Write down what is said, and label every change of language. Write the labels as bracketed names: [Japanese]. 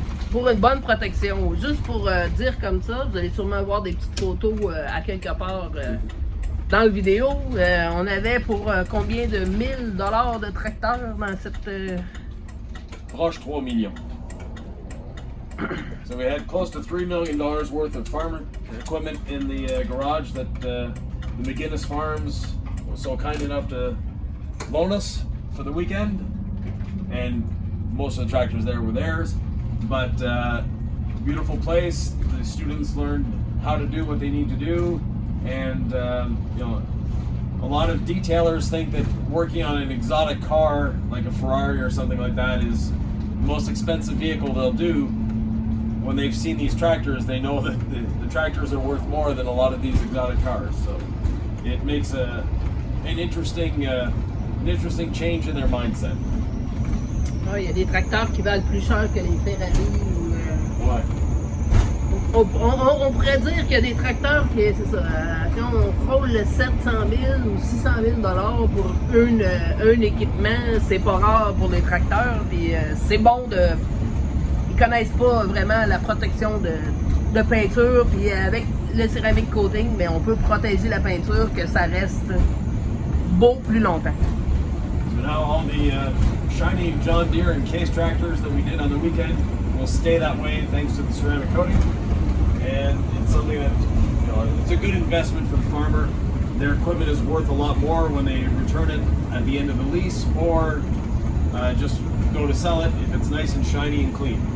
[French] Pour une bonne protection. Juste pour dire comme ça, vous allez sûrement voir des petites photos à quelque part dans la vidéo. On avait pour combien de 1000$ de tracteur dans cette... Proche 3 millions. [English] So we had close to $3 million worth of farm equipment in the garage that the McGinnis Farms was so kind enough to loan us for the weekend. And most of the tractors there were theirs. But beautiful place. The students learned how to do what they need to do. And a lot of detailers think that working on an exotic car like a Ferrari or something like that is the most expensive vehicle they'll do. When they've seen these tractors, they know that the tractors are worth more than a lot of these exotic cars. So it makes an interesting change in their mindset. [French] Il y a des tracteurs qui valent plus cher que les Ferrari. Ouais. On pourrait dire qu'il y a des tracteurs qui, c'est ça, quand on frôle le 700 000 ou 600 000$ pour un équipement, c'est pas rare pour les tracteurs. Puis c'est bon de... Ils connaissent pas vraiment la protection de peinture, puis avec le ceramic coating, mais on peut protéger la peinture que ça reste beau plus longtemps. [English] So now all the shiny John Deere and Case tractors that we did on the weekend will stay that way thanks to the ceramic coating, and it's something that it's a good investment for the farmer. Their equipment is worth a lot more when they return it at the end of the lease, or just go to sell it if it's nice and shiny and clean.